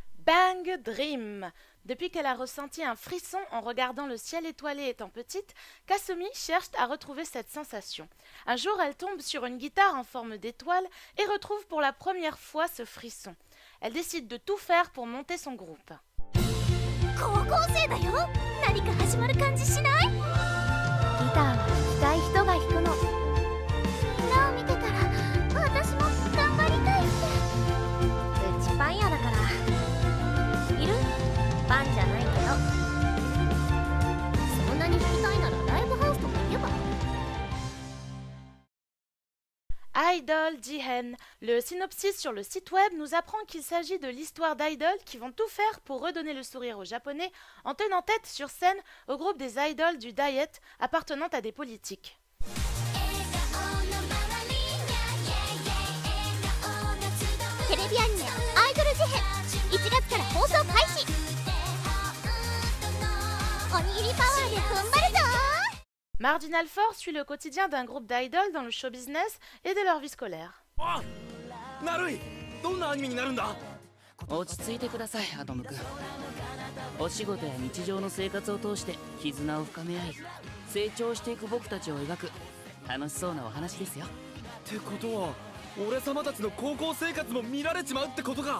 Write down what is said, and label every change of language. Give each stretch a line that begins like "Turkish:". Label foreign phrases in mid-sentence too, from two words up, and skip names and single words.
French: Bang Dream. Depuis qu'elle a ressenti un frisson en regardant le ciel étoilé étant petite, Kasumi cherche à retrouver cette sensation. Un jour, elle tombe sur une guitare en forme d'étoile et retrouve pour la première fois ce frisson. Elle décide de tout faire pour monter son groupe.
Japanese: 高校生だよ。何か始まる感じしない？ギターは弾きたい人が弾くの。裏を見てたら私も頑張りたいって。うちパン屋だから。いる？パンじゃないけど。そんなに弾きたいならライブハウスとか行けば。
French: Idol Jihen. Le synopsis sur le site web nous apprend qu'il s'agit de l'histoire d'idoles qui vont tout faire pour redonner le sourire aux Japonais en tenant tête sur scène au groupe des idoles du Diet appartenant à des politiques.
Japanese: テレビアニメ「アイドル事変」1月から放送開始。おにぎりパワーで踏ん張るぞ。
French: Marginal Force suit le quotidien d'un groupe d'idoles dans le
English: show business
French: et de leur vie scolaire.
Japanese: なるい、どんなアニメになるんだ？落ち着いてください、アトム君。お仕事や日常の生活を通して絆を深め合い、成長していく僕たちを描く楽しそうなお話ですよ。ってことは俺様たちの高校生活も見られちまうってことか。